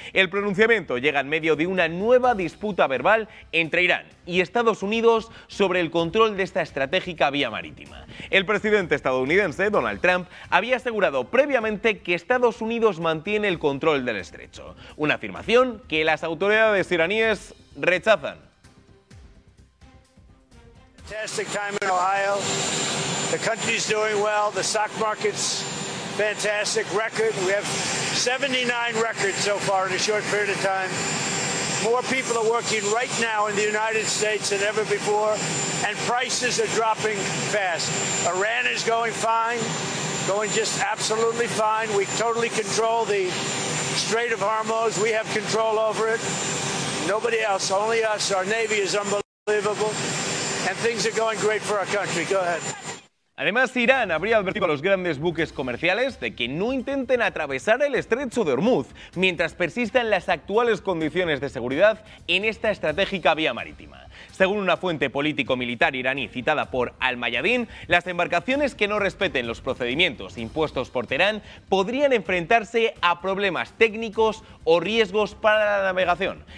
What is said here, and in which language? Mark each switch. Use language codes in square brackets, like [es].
[es] El pronunciamiento llega en medio de una nueva disputa verbal entre Irán y Estados Unidos sobre el control de esta estratégica vía marítima. El presidente estadounidense, Donald Trump, había asegurado previamente que Estados Unidos mantiene el control del estrecho, una afirmación que las autoridades iraníes rechazan. [en] Fantastic time in Ohio. The country's doing well. The stock market's fantastic. Record. We have 79 records so far in a short period of time. More people are working right now in the United States than ever before, and prices are dropping fast. Iran is going fine, going just absolutely fine. We totally control the Strait of Hormuz. We have control over it. Nobody else, only us. Our Navy is unbelievable. And things are going great for our country. Go ahead. [es] Además, Irán habría advertido a los grandes buques comerciales de que no intenten atravesar el estrecho de Hormuz mientras persistan las actuales condiciones de seguridad en esta estratégica vía marítima. Según una fuente político-militar iraní citada por Al-Mayadeen, las embarcaciones que no respeten los procedimientos impuestos por Teherán podrían enfrentarse a problemas técnicos o riesgos para la navegación.